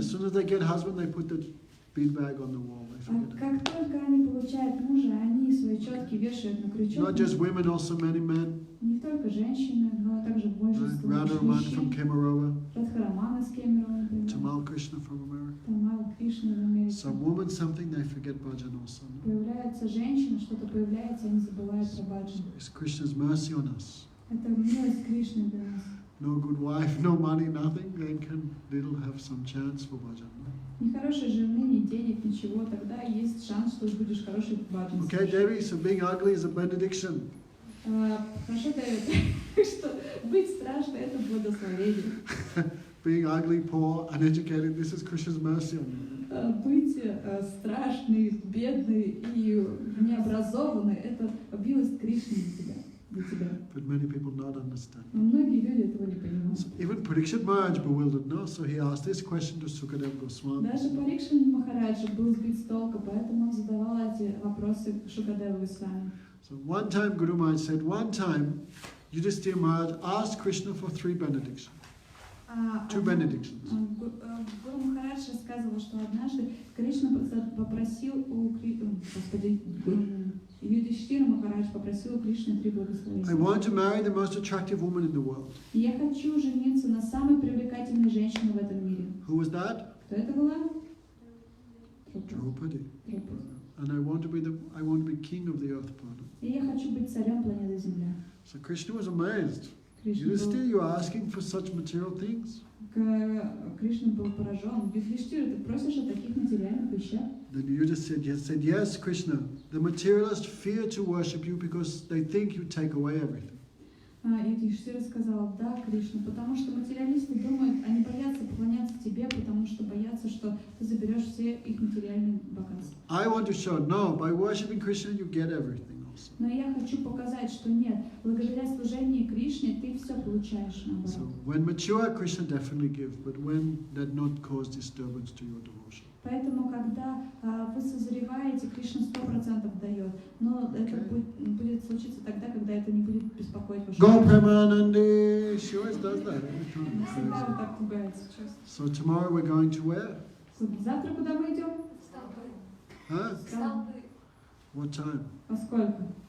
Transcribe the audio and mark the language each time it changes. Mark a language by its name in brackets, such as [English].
[English] as soon as they get husband, they put the bead bag on the wall. They [Russian] А [English] forget it. [Russian] как только они получают мужа, они свои четки вешают на крючок. [English] Not just women, also many men. [Russian] Не только женщины, но также большинство [English] Radharaman from [Russian] мужчин. [English] Kemarova, [Russian] Радхарамана с Кемерово, например. [English] Tamal Krishna from America. [Russian] Тамал Кришна в Америке. [English] Some woman, something, they forget bhajan also. [Russian] Появляется женщина, что-то появляется, они забывают про баджан. [English] It's Krishna's mercy on us. [Russian] Это милость Кришны для нас. [English] No good wife, no money, nothing, they can little have some chance for bhajan. [Russian] Ни хорошей жены, ни денег, ничего, тогда есть шанс, что будешь хороший баджан. [English] Okay, Devi, so being ugly is a benediction. [Russian] Хорошо, Дэвид, что быть страшным — это благословение. [English] Being ugly, poor, uneducated, this is Krishna's mercy on you. [Russian] Быть страшный, бедный и необразованный — это милость Кришны для тебя. [English] But many people not understand. [Russian] Но многие люди этого не понимают. [English] So even Pariksit Maharaj bewildered, no? So he asked this question to Sukadeva Gosvami. [Russian] Даже Парикшит Махараджа был сбит с толка, поэтому он задавал эти вопросы Сукадеву Госвами. [English] So one time Guru Maharaj said, one time Yudhisthira Maharaj asked Krishna for 3 benedictions. Two benedictions. [Russian] Гуру Махарадж рассказывал, что однажды Кришна попросил у Юдхиштхира Махарадж попросил у Кришны 3 благословения. [English] I want to marry the most attractive woman in the world. [Russian] Я хочу жениться на самой привлекательной женщине в этом мире. [English] Who was that? [Russian] Кто это была? [English] Draupadi. And I want to be king of the earth planet. [Russian] И я хочу быть царем планеты Земля. [English] So Krishna was amazed. [Russian] Кришна [English] Yudhisthira, you are asking for such material things? [Russian] Кришна был поражен. Юдхиштира, ты просишь о таких материальных вещах? [English] Then Yudhishthira said, yes, Krishna, the materialists fear to worship you because they think you take away everything. [Russian] Юдхиштира сказал, да, Кришна, потому что материалисты думают, они боятся поклоняться тебе, потому что боятся, что ты заберешь все их материальные богатства. [English] I want to show, no, by worshiping Krishna you get everything also. [Russian] Но я хочу показать, что нет, благодаря служению Кришне ты все получаешь [English] So [Russian] наоборот. [English] when mature, Krishna definitely give, but when that not cause disturbance to your devotion. [Russian] Поэтому, когда вы созреваете, Кришна 100% дает. Но это будет случиться тогда, когда это не будет беспокоить вашу [English] Go [Russian] душу. [English] Premanandi! She always does that every [Russian] Она всегда вот [English] time. [Russian] так пугается, честно. [English] So tomorrow we're going to where? [Russian] Завтра куда мы идем? [English] Huh? [Russian] Столбы. [English] What time? [Russian] Во сколько?